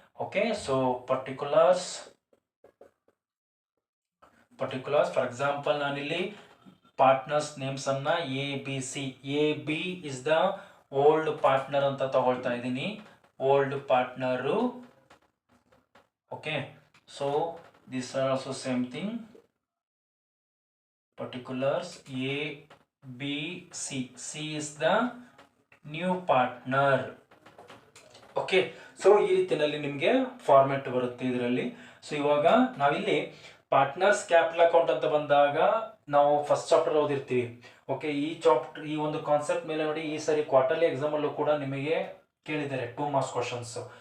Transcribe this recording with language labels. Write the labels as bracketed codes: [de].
[kn] Okay, so particulars for example ನಾನಿಲ್ಲಿ partners names ಅನ್ನ ABC, AB is the old partner ಅಂತ ತಗೊಳ್ತಾ ಇದ್ದೀನಿ, old partner. [en] Okay, so these are also same thing, particulars A B C, C is the new partner. [kn] Okay, so ಈ ರೀತಿಯಲ್ಲಿ ನಿಮಗೆ format ಬರುತ್ತೆ ಇದರಲ್ಲಿ. ಸೊ ಇವಾಗ ನಾವಿಲ್ಲಿ ಪಾರ್ಟ್ನರ್ಸ್ ಕ್ಯಾಪಿಟಲ್ ಅಕೌಂಟ್ ಅಂತ ಬಂದಾಗ ನಾವು ಫಸ್ಟ್ ಚಾಪ್ಟರ್ ಓದಿರ್ತೀವಿ. ಓಕೆ, ಈ ಒಂದು ಕಾನ್ಸೆಪ್ಟ್ ಮೇಲೆ ನೋಡಿ ಈ ಸರಿ ಕ್ವಾರ್ಟರ್ಲಿ ಎಕ್ಸಾಮ್ ಅಲ್ಲೂ ಕೂಡ ನಿಮಗೆ ಕೇಳಿದ್ದಾರೆ 2 ಮಾರ್ಕ್ಸ್ ಕ್ವಶನ್ಸ್.